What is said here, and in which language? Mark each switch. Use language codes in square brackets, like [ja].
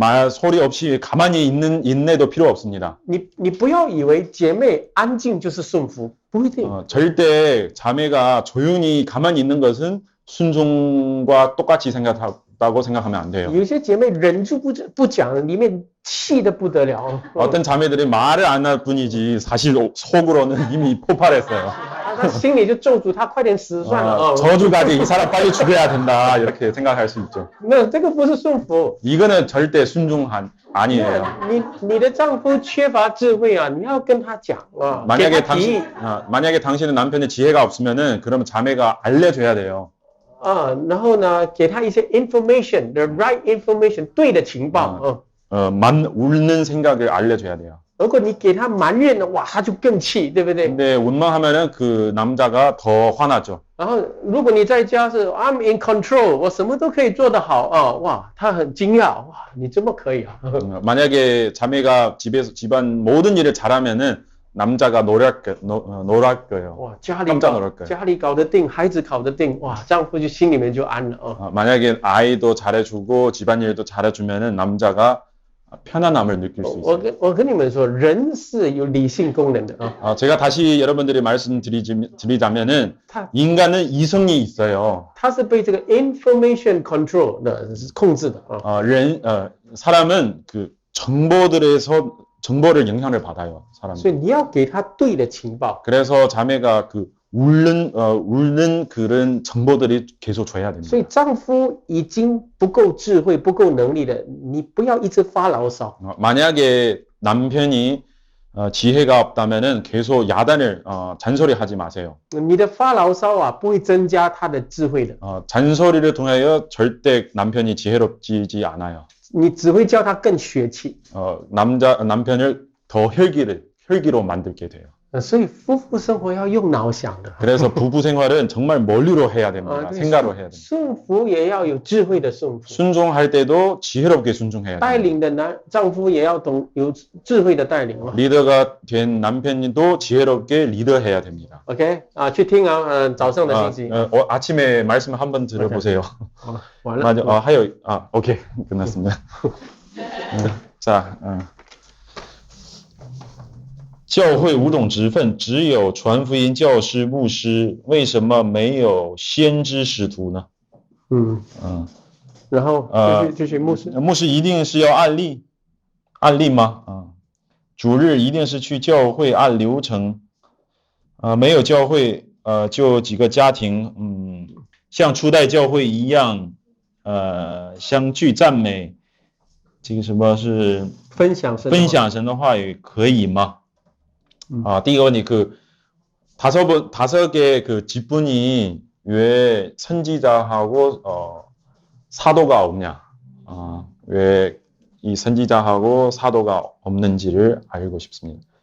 [ko] 소리 없이 가만히 있는 인내도 필요 없습니다. [zh] 你不要以为姐妹安静就是顺服，不一定。 [ko] 절대 자매가 조용히 가만히 있는 것은 순종과 똑같이 생각한다고 생각하면 안 돼요. [zh] 有些姐妹忍住不讲，里面气得不得了。 [ko] 어떤 자매들이 말을 안 할 뿐이지 사실 속으로는 이미 폭발했어요. [zh] 他心里就咒诅他快点死算了。 [ko] 저주까지 이 사람 빨리 죽여야 된다 이렇게 생각할 수 있죠. [zh] 那这个不是顺服。 [ko] 이거는 절대 순종 아니에요. [zh] 你的丈夫缺乏智慧你要跟他讲 [ko] 만약에 당신의 남편의 지혜가 없으면은 그러면 자매가 알려줘야 돼요. [zh] 然后呢，给他一些 information， [en] the right information， [zh] 对的情报。 [ko] 옳은 생각을 알려줘야 돼요. [zh] 如果你给他埋怨了，哇，他就更气，对不对？ [ko] 근데 원망하면은 그 남자가 더 화나죠. [zh] 然后如果你在家是 [en] I'm in control， [zh] 我什么都可以做得好啊，哇，他很惊讶，哇，你这么可以啊？ [ko] 만약에 자매가 집에서 집안 모든 일을 잘하면은 남자가 놀랄 거예요. 哇， 깜짝 놀랄 거예요. [zh] 家里搞得定，孩子搞得定，哇，丈夫就心里面就安了啊。 [ko] 만약에 아이도 잘해주고 집안일도 잘해주면은 남자가 편안함을 느낄 수 있어요. [zh] 我跟你们说，人是有理性功能的啊。 [ko] 제가 다시 여러분들이 말씀드리자면은 [zh] 他 [ko] 인간은 이성이 있어요. [zh] 他是被这个 information control 的控制的啊。 [ko] 사람은 그 정보를 영향을 받아요. 사람. [zh] 所以你要给他对的情报。 [ko] 그래서 자매가 그 울는 그런 정보들이 계속 줘야 됩니다. [zh] 所以丈夫已经不够智慧、不够能力的，你不要一直发牢骚。 [ko] 만약에 남편이 지혜가 없다면은 계속 야단을 잔소리하지 마세요. [zh] 你的发牢骚啊，不会增加他的智慧的。 [ko] 잔소리를 통하여 절대 남편이 지혜롭지 않아요. [zh] 你只会叫他更血气。 [ko] 남편을 더 혈기로 만들게 돼요. [zh] 所以夫妇生活要用脑想的。 [ko] 그래서 부부 생활은 정말 머리로 해야 됩니다. 생각으로 해야 됩니다. [zh] 顺服也要有智慧的顺服， [ko] 순종할 때도 지혜롭게 순종해야 [zh] 带 [ko] 돼요. [zh] 领的丈夫也要懂有智慧的带领嘛。 [ko] 리더가 된 남편도 지혜롭게 리더해야 됩니다. [zh] OK 啊，去听啊，早上的信息。 [ko] 아침에 말씀 한번 들어보세요. [zh] 完了。 [ko] 맞아. 오케이. 끝났습니다. [zh] 자, 教会五种职分，只有传福音教师、牧师，为什么没有先知使徒呢？然后继续牧师。牧师一定是要按例吗？主日一定是去教会按流程，没有教会，就几个家庭，像初代教会一样，相聚赞美，这个什么是分享神的话语可以吗？第一个问题 [ko] 다섯 개 그 직분이 왜 선지자하고 사도가 없냐? 왜 이 선지자하고 사도가 없는지를 알고 싶습니다.